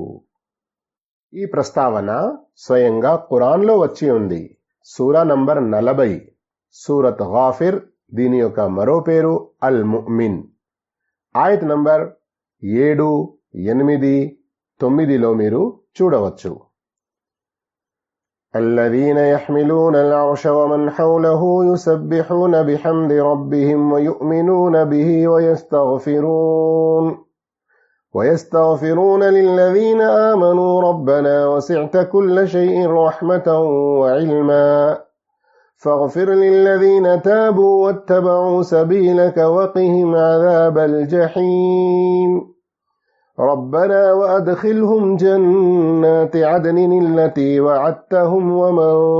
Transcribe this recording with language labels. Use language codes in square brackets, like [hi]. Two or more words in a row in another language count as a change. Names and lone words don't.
[te] ఈ ప్రస్తావన స్వయంగా ఖురాన్లో వచ్చి ఉంది. సూరా నంబర్ 40, సూరత్ గాఫిర్, దీని యొక్క మరో పేరు అల్ ముమిన్. ఆయత్ నంబర్ 7, 8, 9లో మీరు చూడవచ్చు. [ar] الذين يحملون العرش ومن حوله يسبحون بحمد ربهم ويؤمنون به ويستغفرون للذين آمنوا ربنا وسعت كل شيء رحمة وعلما فاغفر للذين تابوا واتبعوا سبيلك وقهم عذاب الجحيم ربنا وأدخلهم جنات عدن التي وعدتهم ومن